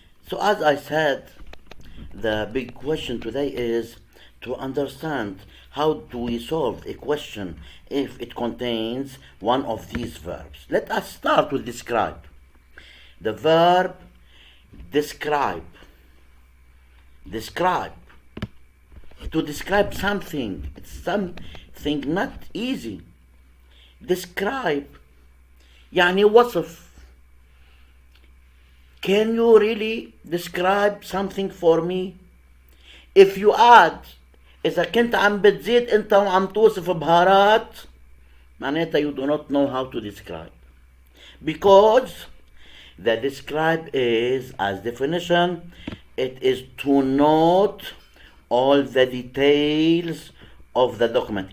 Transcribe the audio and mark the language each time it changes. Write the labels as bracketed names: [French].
[English] So as I said, the big question today is to understand how do we solve a question if it contains one of these verbs. Let us start with describe. The verb describe. Describe. To describe something, it's something not easy. Describe [Arabic] يعني وصف. [English] Can you really describe something for me? If you add [Arabic] إذا كنت عم بتزيد أنت وعم توصف بهارات معناتها [English] you do not know how to describe. Because the describe is, as definition, it is to note all the details of the document.